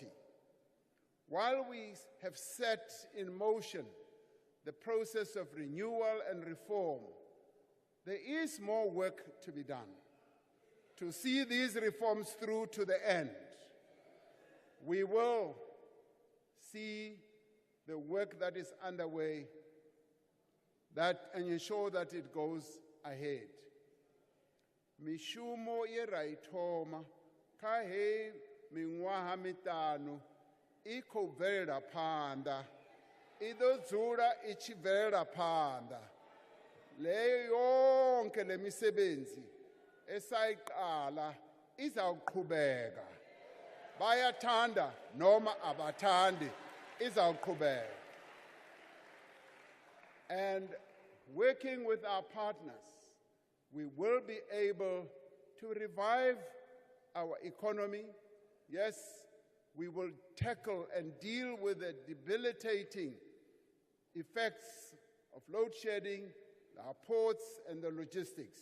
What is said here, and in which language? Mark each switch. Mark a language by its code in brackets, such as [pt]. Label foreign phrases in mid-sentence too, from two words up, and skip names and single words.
[en] While we have set in motion the process of renewal and reform, there is more work to be done to see these reforms through to the end. We will see the work that is underway and ensure that it goes ahead. [ve] Mishumo ye raithoma Ka he miṅwaha miṱanu I khou bvelela phanḓa, I ḓo dzula I tshi bvelela phanḓa. [zu] Leyo yonke le misebenzi esayiqala izawuqhubeka. Bayathanda noma abathandi, izawuqhubeka. [en] And working with our partners, we will be able to revive our economy. Yes, we will tackle and deal with the debilitating effects of load shedding, our ports, and the logistics.